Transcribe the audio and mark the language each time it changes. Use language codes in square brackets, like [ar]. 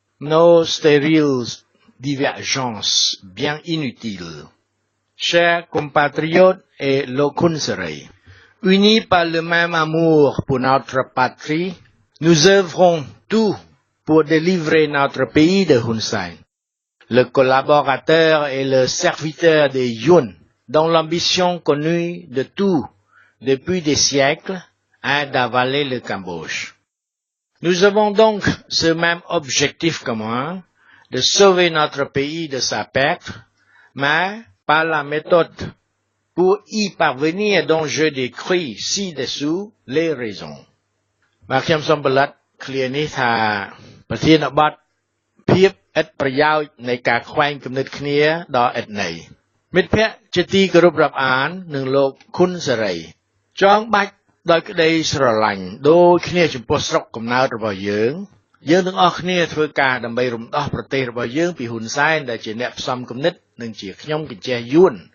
[fr] Nos stériles divergences bien inutiles chers compatriotes et locunseri unis par le même amour pour notre patrie nous œuvrons tous pour délivrer notre pays de Hun Sen le collaborateur et le serviteur des Yun dont l'ambition connue de tout depuis des siècles est d'avaler le Cambodge. Nous avons donc ce même objectif commun de sauver notre pays de sa perte, mais par la méthode pour y parvenir dont je décris ci-dessous les raisons. [km] បាទខ្ញុំសូមផលិត clear នេះថាប្រធានបទភាពឥតប្រយោជន៍នៃការខ្វែងគំនិតគ្នាដល់ឥតន័យមិត្តភ័ក្តិជាទីគោរពរាប់អាននិងលោកខុនសេរីចងបាច់ដោយក្តីស្រឡាញ់ដូចគ្នាចំពោះស្រុកកំណើតរបស់យើងទាំងអស់គ្នាធ្វើការដើម្បីរំដោះប្រទេសរបស់យើងពីហ៊ុនសែនដែលជាអ្នកផ្សំគំនិតនិងជាខ្ញុំកញ្ចេះយួន